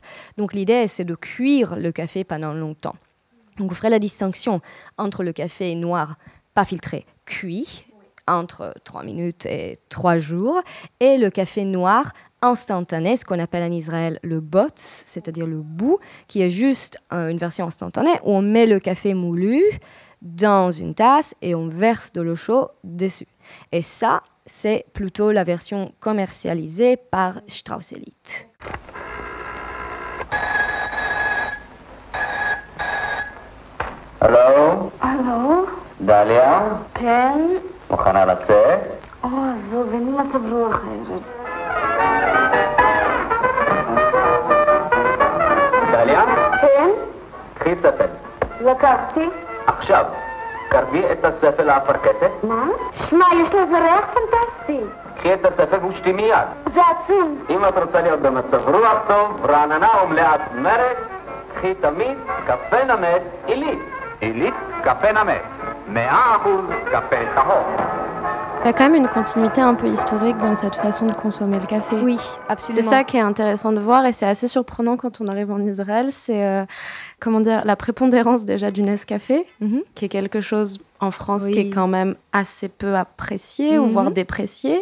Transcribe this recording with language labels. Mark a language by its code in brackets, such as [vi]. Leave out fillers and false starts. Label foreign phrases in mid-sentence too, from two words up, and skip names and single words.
[fr] Donc l'idée, c'est de cuire le café pendant longtemps. Donc on ferait la distinction entre le café noir, pas filtré, cuit, entre 3 minutes et 3 jours, et le café noir instantané, ce qu'on appelle en Israël le bots, c'est-à-dire le bout, qui est juste une version instantanée où on met le café moulu dans une tasse et on verse de l'eau chaude dessus. Et ça, c'est plutôt la version commercialisée par Strauss Elite. Allô? Allô? [he] דליה? כן? מוכנה לצאת? עזוב, אין לי מצב רוח הערב. דליה? כן? קחי ספל. לקחתי. עכשיו, קרבי את הספל לאפרכסת. מה? שמע, יש לזה ריח פנטסטי. קחי את הספל ושתי מיד. זה עצוב. אם את רוצה להיות במצב רוח טוב, רעננה ומלאת מרץ, קחי תמיד קפה נמס עילית. עילית? קפה נמס. 100% קפה טהור. [fr] Il y a quand même une continuité un peu historique dans cette façon de consommer le café. Oui, absolument. C'est ça qui est intéressant de voir et c'est assez surprenant quand on arrive en Israël. C'est la prépondérance déjà du Nescafé, qui est quelque chose en France qui est quand même assez peu apprécié ou voire déprécié.